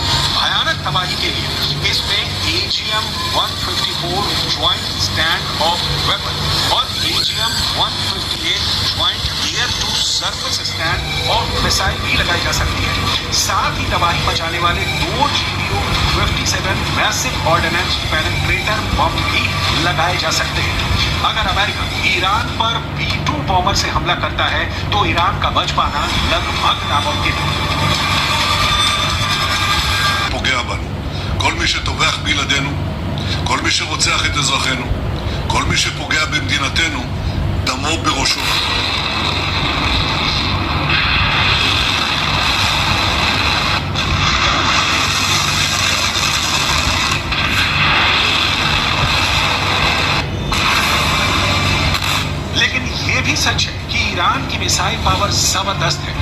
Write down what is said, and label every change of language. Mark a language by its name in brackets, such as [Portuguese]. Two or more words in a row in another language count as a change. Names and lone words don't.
[Hindi] भयानक तबाही के लिए इसमें AGM-154 ज्वाइंट स्टैंड ऑफ वेपन और AGM-158 ज्वाइंट एयर टू सरफेस स्टैंड ऑफ मिसाइल भी लगाई जा सकती है। साथ ही तबाही मचाने वाले 2 GBU-57 मैसिव ऑर्डिनेंस पेनिट्रेटर बम भी लगाए जा सकते हैं। अगर अमेरिका ईरान पर B-2 बॉमर से हमला करता है तो ईरान का बच पाना लगभग नामुमकिन है। [Hebrew] פוגע בנו. כל מי שטובח בילדינו, כל מי שרוצח את אזרחינו, כל מי שפוגע במדינתנו, דמו בראשו. [Hindi] लेकिन ये भी सच है कि ईरान की [English] missile power [Hindi] जबरदस्त है।